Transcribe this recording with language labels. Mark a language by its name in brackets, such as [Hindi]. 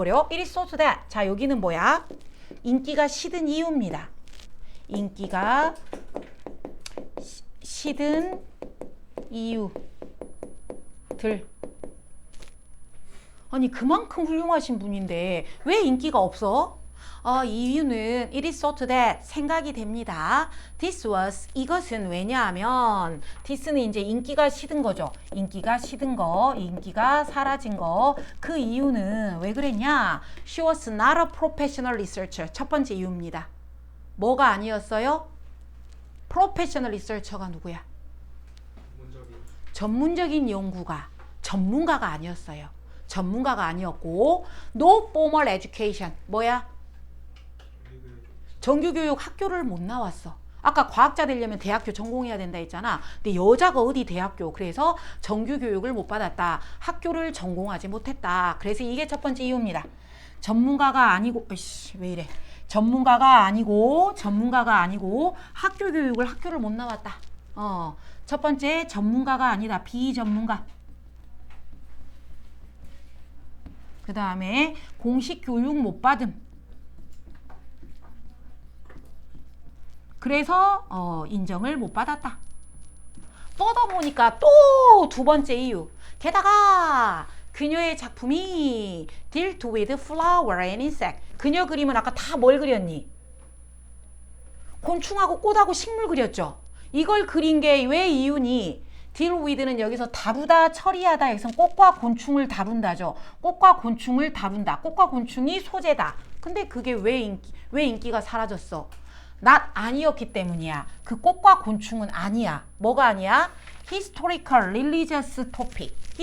[English] It is so that. [Korean] 자, 여기는 뭐야? 인기가 시든 이유입니다. 인기가 시든 이유들. 아니 그만큼 훌륭하신 분인데 왜 인기가 없어? 이유는 [English] it is so that [Korean] 생각이 됩니다. [English] This was [Korean] 이것은 왜냐하면 this는 이제 인기가 시든 거죠. 인기가 시든 거, 인기가 사라진 거. 그 이유는 왜 그랬냐? [English] She was not a professional researcher. [Korean] 첫 번째 이유입니다. 뭐가 아니었어요? Professional researcher가 누구야? 전문적인 연구가 전문가가 아니었어요. 전문가가 아니었고 [English] no formal education [Korean] 뭐야? 정규교육 학교를 못 나왔어. 아까 과학자 되려면 대학교 전공해야 된다 했잖아. 근데 여자가 어디 대학교. 그래서 정규교육을 못 받았다. 학교를 전공하지 못했다. 그래서 이게 첫 번째 이유입니다. 전문가가 아니고 왜 이래. 전문가가 아니고 학교 교육을 학교를 못 나왔다. 첫 번째 전문가가 아니다. 비전문가. 그 다음에 공식 교육 못 받음. 그래서 인정을 못 받았다. 뻗어보니까 또 두 번째 이유. 게다가 그녀의 작품이 [English] dealt with flower and insect. [Korean] 그녀 그림은 아까 다 뭘 그렸니? 곤충하고 꽃하고 식물 그렸죠. 이걸 그린 게 왜 이유니? deal with는 여기서 다루다, 처리하다 해서 꽃과 곤충을 다룬다죠. 꽃과 곤충을 다룬다. 꽃과 곤충이 소재다. 근데 그게 왜 인기가 사라졌어? not 아니었기 때문이야. 그 꽃과 곤충은 아니야. 뭐가 아니야? [English] historical, religious topic.